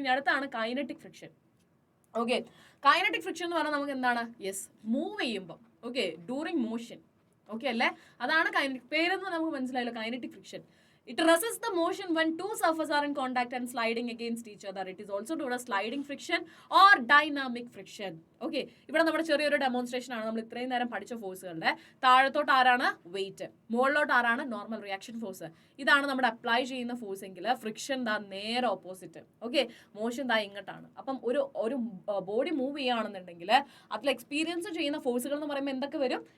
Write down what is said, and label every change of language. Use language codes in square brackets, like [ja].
[ml] ഇനി അടുത്താണ് kinetic friction. Okay, kinetic friction എന്ന് പറഞ്ഞാൽ നമുക്ക് എന്താണ്? യെസ്, മൂവ് ചെയ്യുമ്പോൾ, ഓക്കെ, ഡ്യൂറിങ് മോഷൻ. ഓക്കെ അല്ലേ? അതാണ് കൈനറ്റിക്. പേരെന്ന് നമുക്ക് മനസ്സിലായല്ലോ, kinetic friction. [en] It resists the motion when two surfaces are in contact and sliding against each other. It is also known as sliding friction or dynamic friction. [ml] Okay, ഇവിടെ നമ്മുടെ ചെറിയൊരു demonstration ആണ്. നമ്മൾ ഇത്രയും നേരം പഠിച്ച ഫോഴ്സുകളുടെ താഴത്തോട്ട് ആരാണ്? വെയിറ്റ്. മുകളിലോട്ട് ആരാണ്? Normal reaction force. ഇതാണ് നമ്മുടെ അപ്ലൈ ചെയ്യുന്ന ഫോഴ്സ് എങ്കിൽ ഫ്രിക്ഷൻ ദാ നേരെ ഓപ്പോസിറ്റ്. ഓക്കെ, മോഷൻ ദാ ഇങ്ങോട്ടാണ്. അപ്പം ഒരു ബോഡി മൂവ് ചെയ്യുകയാണെന്നുണ്ടെങ്കിൽ അതിൽ എക്സ്പീരിയൻസ് ചെയ്യുന്ന ഫോഴ്സുകൾ എന്ന് പറയുമ്പോൾ എന്തൊക്കെ വരും?